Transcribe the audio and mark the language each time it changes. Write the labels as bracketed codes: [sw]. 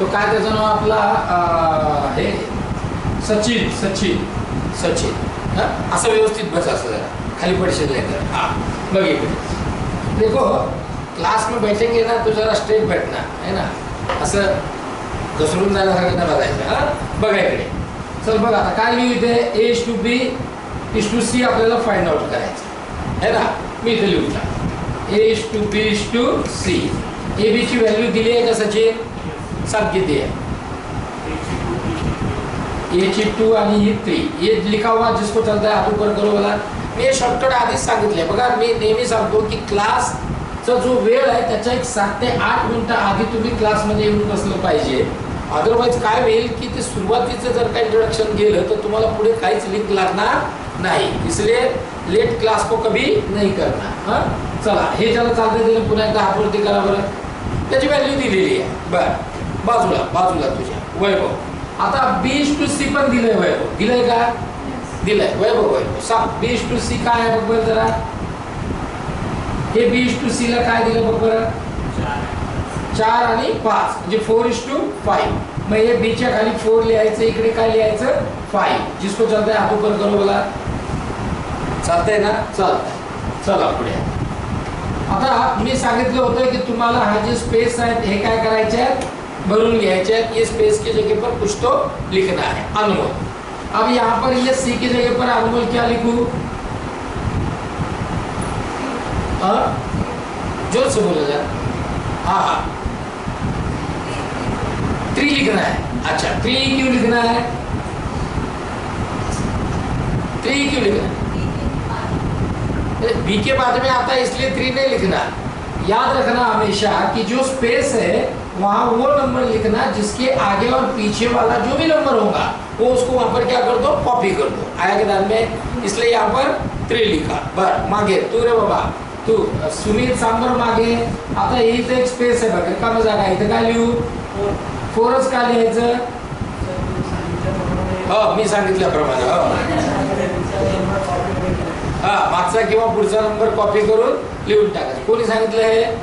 [mr] तो काय त्याचं नाव आपला हे सचिन. असं व्यवस्थित बस. असं जरा खाली पडशील नाही तर. [hi] हाँ बघिए देखो क्लास में बैठेंगे ना तो जरा स्ट्रेट बैठना है ना. [mr] असं घसरून जाण्यासारखं नाही बघायचं. हां बघा इकडे. चल बघा आता काय लिहू इथे. A:B:C आपल्याला फाइंड आउट करायचं है ना. मी इथे लिहून टाक. A:B:C. AB ची व्हॅल्यू दिली आहे का सचिन? सांग किती आहे? A ची 2 आणि ही 3. [hi] ये लिखा हुआ जिसको चलता है हाथ ऊपर करो वाला. [mr] मी शॉर्टकट आधीच सांगितले. बघा मी नेहमी सांगतो की क्लासचा जो वेळ आहे त्याच्या एक 7 ते 8 मिनिटं आधी तुम्ही क्लासमध्ये येऊन बसलं पाहिजे. अदरवाइज काय होईल की ते सुरुवातीचं जर काही इंट्रोडक्शन गेलं तर तुम्हाला पुढे काहीच लिंक लागणार नाही. [hi] इसलिए लेट क्लास को कभी नहीं करना. [mr] हां चला हे ज्याला चालते त्याला पुन्हा एकदा हातवरती करा बरं. त्याची व्हॅल्यू दिलेली आहे. बरं बाजूला तुझ्या वैभव. आता B:C पण दिलंय वैभव. दिलंय का? दिलंय वैभव. सांग B:C काय आहे बघ बरं जरा. हे B:C ला काय दिलं बघ बरं. 4 आणि 5 म्हणजे 4:5. मग हे B च्या खाली 4 लिहायचं. इकडे काय लिहायचं 5. [hi] जिसको चलता है हाथ ऊपर करो बोला. [mr] चालतंय ना? चालतंय. चला पुढे. आता मी सांगितलं होतं की तुम्हाला हा जे स्पेस आहेत हे काय करायचे आहेत भरून घ्यायचे आहेत. [hi] ये स्पेस की जगह पर कुछ तो लिखना है. अनमोल. अब यहाँ पर ये C की जगह पर अनमोल क्या लिखूं? जोर से बोला जाए. हाँ 3 लिखना है. अच्छा 3 क्यों लिखना है? 3 क्यों लिखना है? B के बाद में आता है इसलिए 3 नहीं लिखना. याद रखना हमेशा कि जो स्पेस है वहां वो नंबर लिखना जिसके आगे और पीछे वाला जो भी नंबर होगा वो उसको वहां पर क्या कर दो कॉपी कर दो. आया के ध्यान में. इसलिए यहाँ पर 3 लिखा. [mr] बर मागे तू रे बाबा तू सुमित सांबर मागे. आता इथं एक स्पेस आहे बघा, रिकामी जागा. इथं काय लिहू? 4च का लिहायचं? हो, मी सांगितल्याप्रमाणे. हो हा, मागचा किंवा पुढचा नंबर कॉपी करून लिहून टाकायचं. कोणी सांगितलं हे?